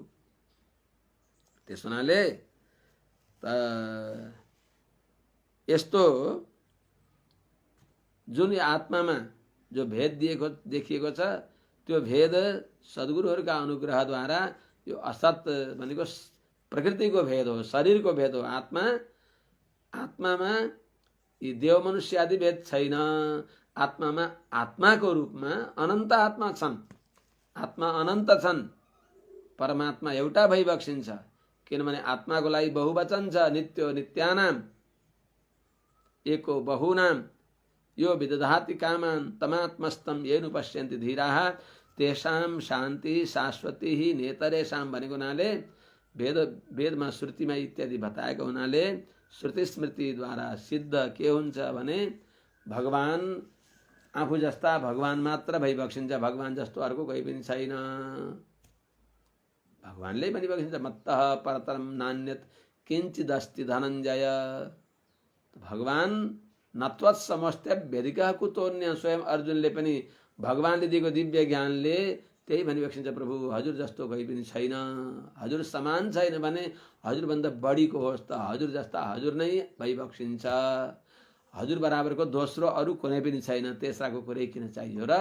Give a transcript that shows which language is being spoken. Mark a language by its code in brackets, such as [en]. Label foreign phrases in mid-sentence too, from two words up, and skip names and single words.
[ne] त्यस हुनाले यस्तो जुन आत्मामा जो भेद देखिएको छ त्यो भेद सद्गुरुहरूका अनुग्रहद्वारा यो असत भनेको प्रकृतिको भेद हो, शरीरको भेद हो। आत्मामा यी देव मनुष्य आदि भेद छैन। आत्मामा आत्माको रूपमा अनन्त आत्मा छन्, आत्मा अनन्त छन्। परमात्मा एउटा भइबक्सिन्छ, किनभने आत्माको लागि बहुवचन छ। [sa] नित्यो नित्यानाम एको बहुनाम यो विदधाति कामान तमात्मस्तम येनु पश्यन्ति धीराः तेषां शान्ति शाश्वती ही नेतरेषां [ne] भनेको हुनाले वेदमा श्रुतिमा इत्यादि बताएको हुनाले श्रुति स्मृतिद्वारा सिद्ध के हुन्छ भने भगवान आफू जस्ता भगवान मात्र भइबक्सिन्छ। भगवान जस्तो अर्को कोही पनि छैन। भगवानले भनिबक्सिन्छ [sa] मत्तः परतरम नान्यत किञ्चिदस्ति धनञ्जय। भगवान नत्वत् समस्त्य वेदिका कुतोन्य। [ne] स्वयं अर्जुनले पनि भगवानले दिएको दिव्य ज्ञानले त्यही भनिबक्सिन्छ प्रभु हजुर जस्तो कोही पनि छैन, हजुर समान छैन भने हजुरभन्दा बढीको होस् त हजुर जस्ता हजुर नै भइबक्सिन्छ। हजुर बराबरको दोस्रो अरू कुनै पनि छैन, तेस्राको कुरै किन चाहियो र?